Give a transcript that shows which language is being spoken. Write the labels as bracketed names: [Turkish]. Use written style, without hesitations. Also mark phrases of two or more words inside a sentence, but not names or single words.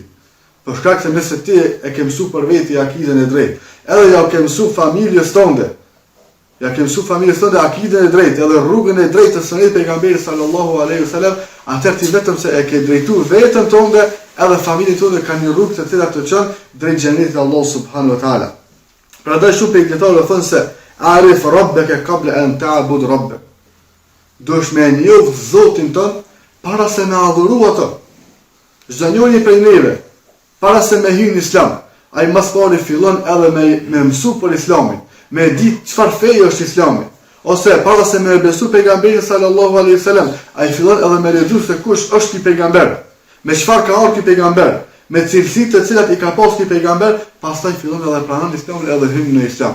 [Albanian] Për shkak se nëse ti e ke mësu për veti akiden e drejt, edhe ja ke mësu familjes tënde, akiden e drejt, edhe rrugën e drejtë të sunetit pejgamberit [Arabic] صلى الله عليه وسلم, [Albanian] atëherë ti vetëm se e ke drejtuar veten tënde, edhe familjen tënde kanë një rrugë të cilat të çon drejt xhenetit të Allahut [Arabic] سبحانه وتعالى. [Albanian] Prandaj shumë pejgamberë thonë se [Arabic] اعرف ربك قبل أن تعبد ربك. [Albanian] Duhesh me njoh Zotin tënd para se me adhuru atë. Çdo njeri prej neve, para se me hyrë në Islam, ai më pari fillon edhe me mësu për Islamin, me ditë çfarë feje është Islami. Ose para se me besu pejgamberin [Arabic] صلى الله عليه وسلم, [Albanian] ai fillon edhe me lexuar se kush është ky pejgamber, me çfarë ka ardhur ky pejgamber, me cilësitë të cilat i ka pas ky pejgamber, pastaj fillon edhe pranon Islamin edhe hyn në Islam.